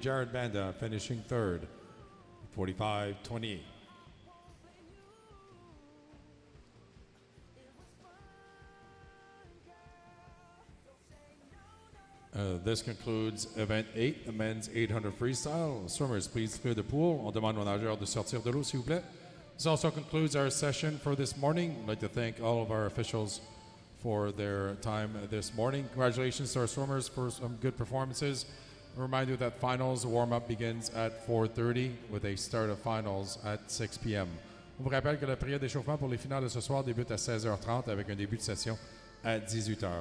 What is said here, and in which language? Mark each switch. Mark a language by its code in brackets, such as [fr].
[en] Jared Banta finishing third, 45.28. This concludes event 8, the men's 800 freestyle. Swimmers, please clear the pool. [fr] On demande aux nageurs de sortir de l'eau, s'il vous plaît. [en] This also concludes our session for this morning. I'd like to thank all of our officials for their time this morning. Congratulations to our swimmers for some good performances. Remind you that finals warm-up begins at 4:30 with a start of finals at 6 p.m. [fr] On vous rappelle que la période d'échauffement pour les finales de ce soir débute à 16h30 avec un début de session à 18h.